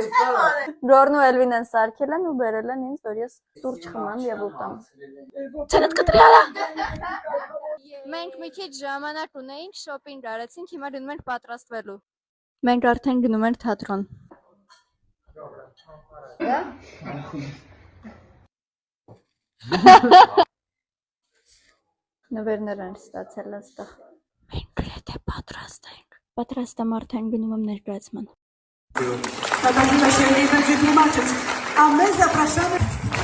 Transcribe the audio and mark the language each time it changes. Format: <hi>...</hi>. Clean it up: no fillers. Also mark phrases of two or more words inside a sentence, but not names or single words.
<hy>Գորն ու Էլվին են սարքել են ու բերել են ինձ, որ ես սուրճ խմեմ եւ ուտեմ։ Ցերդ կտրյալա։ Մենք մի քիչ ժամանակ ունեինք, շոփինգ արեցինք, հիմա գնում ենք պատրաստվելու։ Մենք արդեն գնում ենք թատրոն։ Նվերներ են ստացել այստեղ։ Մենք գրեթե պատրաստ ենք։ Պատրաստ եմ արդեն գնում եմ ներկայացման։</hy> <ru>Когда Дима еще не предприниматель, а мы запрашиваем...</ru>